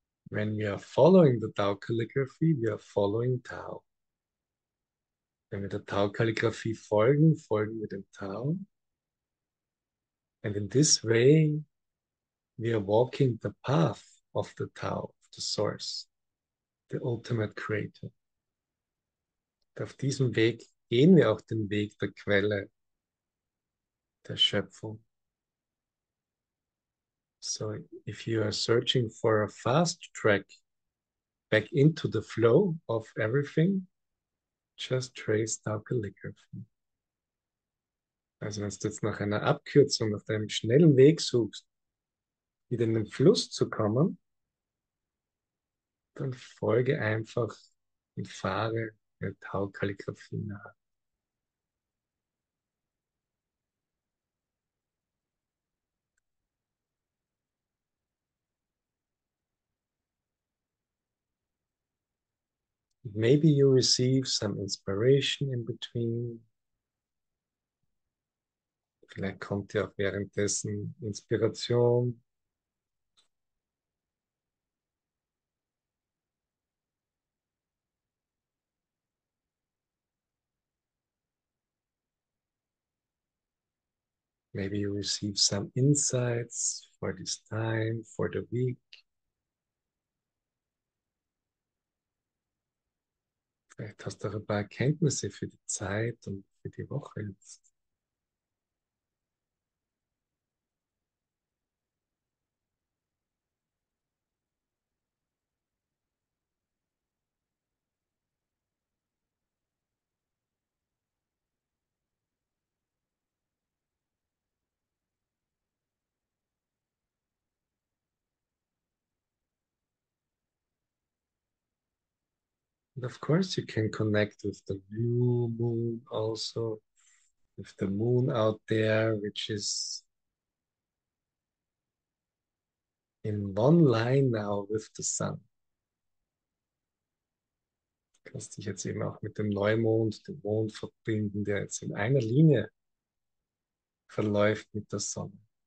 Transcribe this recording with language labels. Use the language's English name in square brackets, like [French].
[English] When we are following the Tao Calligraphy, we are following Tao. [German] Wenn wir der Tao Kalligrafie folgen, folgen wir dem Tao. [English] And in this way, we are walking the path of the Tao, of the Source, the ultimate creator. [German] Und auf diesem Weg gehen wir auch den Weg der Quelle, der Schöpfung. [English] So if you are searching for a fast track back into the flow of everything, just trace Tao Calligraphy. [German] Also wenn du jetzt nach einer Abkürzung, nach einem schnellen Weg suchst, wieder in den Fluss zu kommen, dann folge einfach und fahre der Tao Kalligrafie nach. [English] Maybe you receive some inspiration in between. [German] Vielleicht kommt dir auch währenddessen Inspiration. [English] Maybe you receive some insights for this time, for the week. [German] Vielleicht hast du auch ein paar Erkenntnisse für die Zeit und für die Woche jetzt. [English] And of course, you can connect with the new moon also, with the moon out there, which is in one line now with the sun. [German] Du kannst dich jetzt eben auch mit dem Neumond, dem Mond verbinden, der jetzt in einer Linie verläuft mit der Sonne.